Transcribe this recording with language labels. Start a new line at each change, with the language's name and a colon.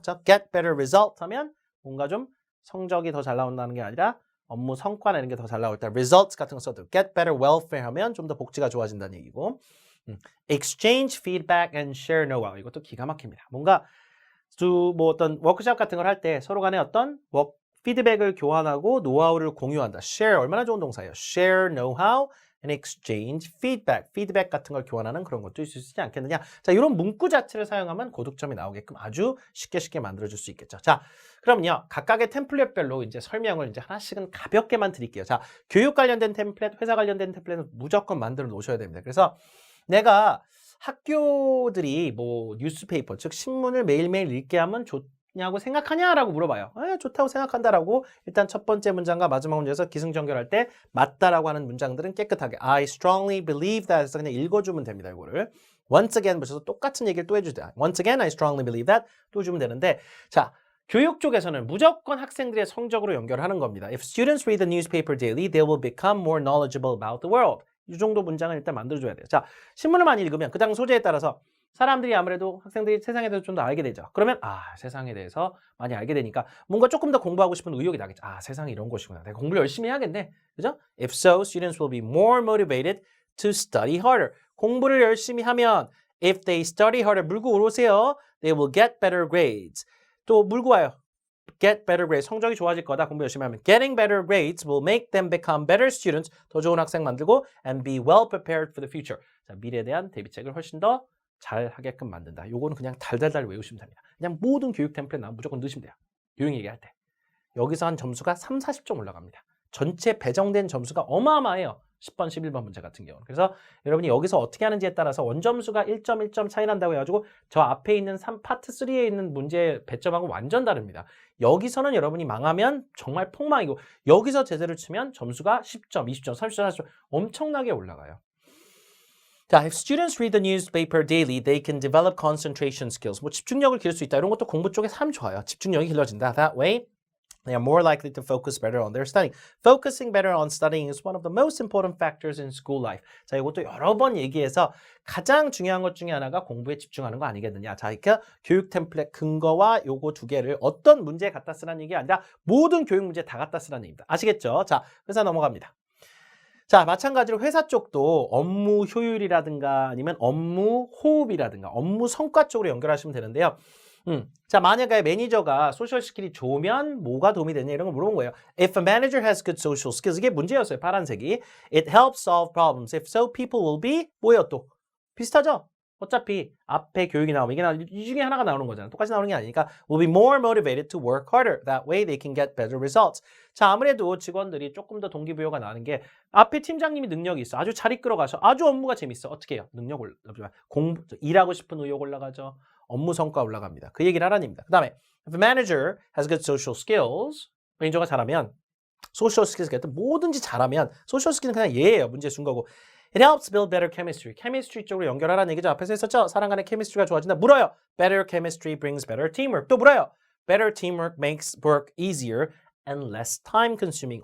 Korean: 자,
English: get better result
Korean: 하면 뭔가 좀 성적이 더 잘 나온다는 게 아니라 업무 성과 내는 게 더 잘 나올 때 results 같은 거 써도
English: get better welfare
Korean: 하면 좀 더 복지가 좋아진다는 얘기고
English: exchange feedback and share know-how.
Korean: 이것도 기가 막힙니다. 뭔가 뭐 어떤 워크숍 같은 걸 할 때 서로 간에 어떤 피드백을 교환하고 노하우를 공유한다. share 얼마나 좋은 동사예요.
English: share know-how and exchange feedback.
Korean: 피드백 같은 걸 교환하는 그런 것도 있을 수 있지 않겠느냐. 자, 이런 문구 자체를 사용하면 고득점이 나오게끔 아주 쉽게 만들어줄 수 있겠죠. 자, 그럼요. 각각의 템플릿별로 이제 설명을 이제 하나씩은 가볍게만 드릴게요. 자, 교육 관련된 템플릿, 회사 관련된 템플릿은 무조건 만들어 놓으셔야 됩니다. 그래서 내가 학교들이 뭐 뉴스페이퍼, 즉 신문을 매일매일 읽게 하면 좋냐고 생각하냐라고 물어봐요. 좋다고 생각한다라고 일단 첫 번째 문장과 마지막 문제에서 기승전결할 때 맞다라고 하는 문장들은 깨끗하게
English: I strongly believe that
Korean: 해서 그냥 읽어주면 됩니다. 이거를 once again 붙여서 똑같은 얘기를 또 해주세요.
English: once again I strongly believe that
Korean: 또 주면 되는데 자, 교육 쪽에서는 무조건 학생들의 성적으로 연결하는 겁니다.
English: If students read the newspaper daily, they will become more knowledgeable about the world.
Korean: 이 정도 문장을 일단 만들어줘야 돼요. 자, 신문을 많이 읽으면 그 당 소재에 따라서 사람들이 아무래도 학생들이 세상에 대해서 좀 더 알게 되죠. 그러면 세상에 대해서 많이 알게 되니까 뭔가 조금 더 공부하고 싶은 의욕이 나겠죠. 세상이 이런 곳이구나. 내가 공부를 열심히 해야겠네. 그죠?
English: If so, students will be more motivated to study harder.
Korean: 공부를 열심히 하면
English: if they study harder,
Korean: 물고 오세요.
English: They will get better grades.
Korean: 또 물고 와요.
English: get better grades.
Korean: 성적이 좋아질 거다. 공부 열심히 하면.
English: Getting better grades will make them become better students.
Korean: 더 좋은 학생 만들고
English: and be well prepared for the future.
Korean: 자, 미래에 대한 대비책을 훨씬 더 잘 하게끔 만든다. 요거는 그냥 달달달 외우시면 됩니다. 그냥 모든 교육 템플릿 나오면 무조건 넣으시면 돼요. 교육 얘기할 때. 여기서 한 점수가 3, 40점 올라갑니다. 전체 배정된 점수가 어마어마해요. 10번, 11번 문제 같은 경우는. 그래서 여러분이 여기서 어떻게 하는지에 따라서 원점수가 1.1점 차이 난다고 해가지고 저 앞에 있는 파트 3에 있는 문제 배점하고 완전 다릅니다. 여기서는 여러분이 망하면 정말 폭망이고 여기서 제대로 치면 점수가 10점, 20점, 30점, 40점 엄청나게 올라가요.
English: 자, if students read the newspaper daily, they can develop concentration skills.
Korean: 뭐 집중력을 기를 수 있다. 이런 것도 공부 쪽에 참 좋아요. 집중력이 길러진다.
English: That way, they are more likely to focus better on their studying. Focusing better on studying is one of the most important factors in school life.
Korean: 자, 이것도 여러 번 얘기해서 가장 중요한 것 중에 하나가 공부에 집중하는 거 아니겠느냐. 자, 그러니까 교육 템플릿 근거와 요거 두 개를 어떤 문제에 갖다 쓰라는 얘기 아니라 모든 교육 문제 다 갖다 쓰라는 얘기입니다. 아시겠죠? 자, 회사 넘어갑니다. 자, 마찬가지로 회사 쪽도 업무 효율이라든가 아니면 업무 호흡이라든가 업무 성과 쪽으로 연결하시면 되는데요. 자, 만약에 매니저가 소셜 스킬이 좋으면 뭐가 도움이 되냐 이런 걸 물어본 거예요.
English: If a manager has good social skills,
Korean: 이게 문제였어요. 파란색이.
English: It helps solve problems. If so, people will be
Korean: 뭐예요 또? 비슷하죠? 어차피 앞에 교육이 나오면 이 중에 하나가 나오는 거잖아요. 똑같이 나오는 게 아니니까
English: will be more motivated to work harder. That way they can get better results.
Korean: 자, 아무래도 직원들이 조금 더 동기부여가 나는 게 앞에 팀장님이 능력이 있어. 아주 잘 이끌어가서 아주 업무가 재밌어. 어떻게 해요? 능력 일하고 싶은 의욕 올라가죠. 업무 성과 올라갑니다. 그 얘기를 하라는 입니다. 그 다음에
English: if a manager has good social skills,
Korean: 매니저가 잘하면 소셜 스킬스 뭐든지 잘하면 소셜 스킬은 그냥 예예요. 문제 준 거고
English: It helps build better chemistry.
Korean: chemistry 쪽으로 연결하라는 얘기죠. 앞에서 했었죠? 사람 간의 chemistry가 좋아진다. 물어요.
English: Better chemistry brings better teamwork.
Korean: 또 물어요.
English: Better teamwork makes work easier and less time consuming.